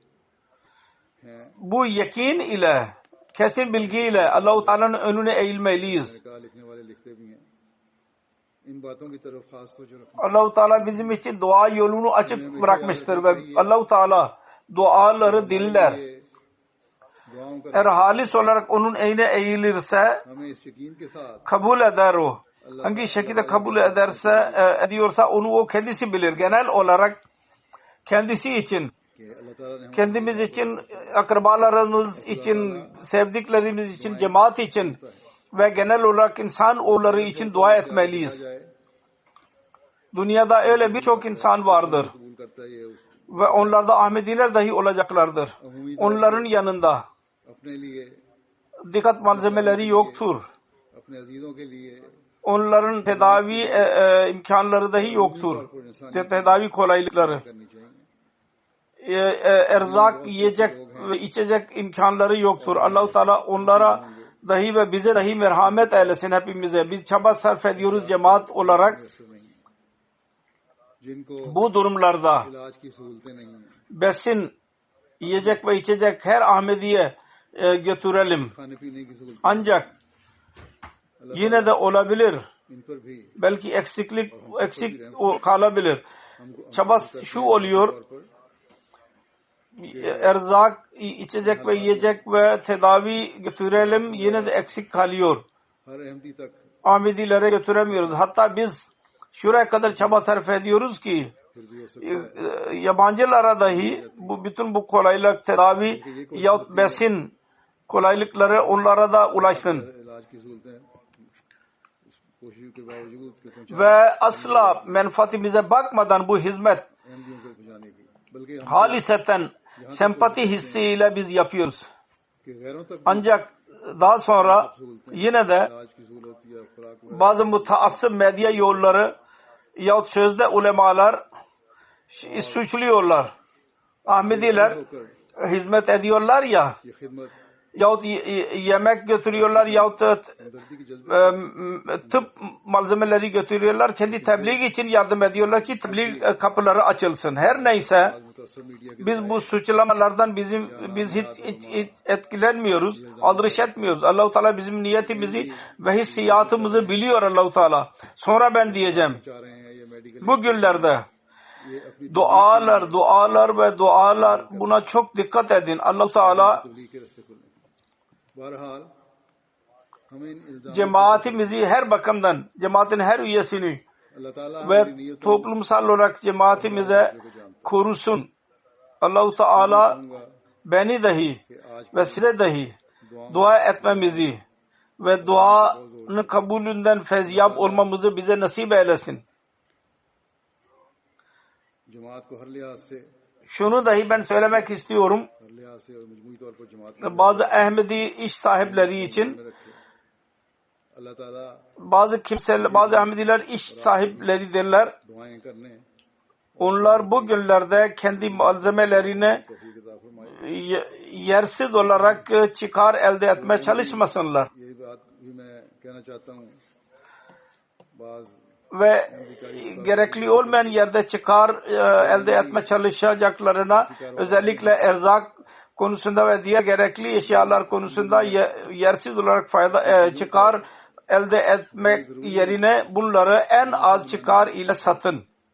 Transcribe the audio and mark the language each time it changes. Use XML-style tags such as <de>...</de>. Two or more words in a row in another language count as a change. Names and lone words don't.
<tr>Bu yakin ile, kesin bilgiyle Allah-u Teala'nın önüne eğilmeliyiz.</tr> <ur>کہا لکھنے والے لکھتے بھی ہیں ان باتوں کی طرف خاص توجہ رکھنا</ur> <tr>Allah-u Teala bizim için dua yolunu açık bırakmıştır ve Allah-u Teala duaları dinler.</tr> <ur>دعاؤں کا</ur> <tr>Eğer halis olarak onun eğine eğilirse</tr> <ur>ہمیں اس یقین کے ساتھ</ur> <tr>kabul eder o. Hangi şekilde kabul ediyorsa onu o kendisi bilir. Genel olarak kendisi için,</tr> <ur>کہ اللہ تعالیٰ نے</ur> <tr>kendimiz için, akrabalarımız için, sevdiklerimiz için, cemaat için ve genel olarak insan oğulları için dua etmeliyiz.</tr> <ur>जाए</ur> <tr>Dünyada öyle birçok insan vardır</tr> <ur>قبول کرتا ہے یہ اس</ur> <tr>ve onlarda Ahmediler dahi olacaklardır. Onların yanında</tr> <ur>اپنے لیے</ur> <tr>dikkat malzemeleri yoktur.</tr> <ur>اپنے عزیزوں کے لیے</ur> <tr>Onların tedavi imkanları dahi yoktur. Tedavi kolaylıkları.</tr> <ur>کرنی چاہیے</ur> <tr>Erzak, yiyecek ve içecek imkanları yoktur. Allah-u Teala onlara dahi ve bize dahi merhamet eylesin hepimize. Biz çaba sarf ediyoruz cemaat olarak.</tr> <ur>میسر نہیں ہے جن کو</ur> <tr>Bu durumlarda</tr> <ur>علاج کی سہولتیں نہیں ہیں</ur> <tr>besin, yiyecek ve içecek her Ahmediye götürelim.</tr> <ur>کھانے پینے کی سہولتیں</ur> <tr>Ancak yine de olabilir.</tr> <ur>ان پر بھی</ur> <tr>Belki eksik kalabilir.</tr> <ur>हमको</ur> <tr>Çaba şu oluyor.</tr> <ur>طور پر</ur> <tr>erzak, içecek ve yiyecek ve tedavi götürelim, yine de eksik kalıyor.</tr> <ur>ہر احمدی تک</ur> <tr>Ahmedilere götüremiyoruz. Hatta biz şuraya kadar çaba sarf ediyoruz ki</tr> <ur>پھر بھی ہو سکتا ہے</ur> <tr>yabancılara dahi bütün bu kolaylık, tedavi yahut besin kolaylıkları onlara da ulaşsın.</tr> <ur>علاج کی سہولتیں کوشش کے باوجود کہ پہنچا</ur> <tr>Ve asla menfaatimize bakmadan bu hizmet</tr> <ur>احمدیوں کو پہنچانے کی بلکہ ہم</ur> <tr>haliseten sempati hissiyle biz yapıyoruz.</tr> <ur>کہ غیروں تک</ur> <tr>Ancak daha sonra yine de</tr> <ur>علاج کی سہولت یا خوراک وغیرہ</ur> <tr>bazı mutaassıp medya yolları yahut sözde ulemalar suçluyorlar. Ahmediler</tr> <ur>होकर</ur> <tr>hizmet ediyorlar ya</tr> <ur>یہ خدمت</ur> <tr>yahut yemek götürüyorlar yahut</tr> <ur>ہمدردی کی جذبے</ur> <tr>tıp malzemeleri götürüyorlar. Kendi tebliğ için yardım ediyorlar ki tebliğ kapıları açılsın. Her neyse</tr> <ur>آج متاثر میڈیا کے</ur> <tr>biz bu suçlamalardan biz hiç etkilenmiyoruz. Aldırış etmiyoruz. Allah-u Teala bizim niyetimizi ve hissiyatımızı biliyor Allah-u Teala. Sonra ben diyeceğim.</tr> <ur>چاہ رہے ہیں یہ میڈیکل</ur> <tr>Bu günlerde</tr> <ur>یہ اپنی</ur> <tr>dualar buna çok dikkat edin. Allah-u Teala</tr> <ur>تبلیغ کے راستے کھلے بہرحال ہمیں ان الزام</ur> <tr>cemaatimizi her bakımdan, cemaatin her üyesini</tr> <ur>اللہ تعالیٰ</ur> <tr>ve</tr> <ur>ہماری نیتوں</ur> <tr>toplumsal olarak cemaatimize</tr> <ur>کو جانتا</ur> <tr>korusun. Allah-u Teala</tr> <ur>हूँ</ur> <tr>beni dahi</tr> <ur>کہ آج</ur> <tr>ve size dahi dua etmemizi ve duanın kabulünden fezyab olmamızı bize nasip eylesin.</tr> <ur>جماعت کو ہر لحاظ سے</ur> <tr>Şunu dahi ben söylemek istiyorum.</tr> <ur>ہر لحاظ سے اور مجموعی طور پر جماعت کو</ur> <tr>Bazı Ahmedi iş sahipleri için</tr> <ur>میں رکھے اللہ تعالیٰ</ur> <tr>bazı Ahmediler iş sahipleridirler.</tr> <ur>دعائیں کرنے</ur> <tr>Onlar bu günlerde kendi malzemelerini</tr> <ur>توفیق عطا فرمائے</ur> <tr>yersiz olarak çıkar elde etmeye çalışmasınlar.</tr> <ur>یہی بات بھی میں کہنا چاہتا ہوں باز</ur> <tr>Ve gerekli olmayan yerde çıkar elde etme çalışacaklarına özellikle erzak konusunda ve diğer gerekli eşyalar konusunda yersiz olarak çıkar elde etmek yerine bunları en az çıkar ile satın.</tr>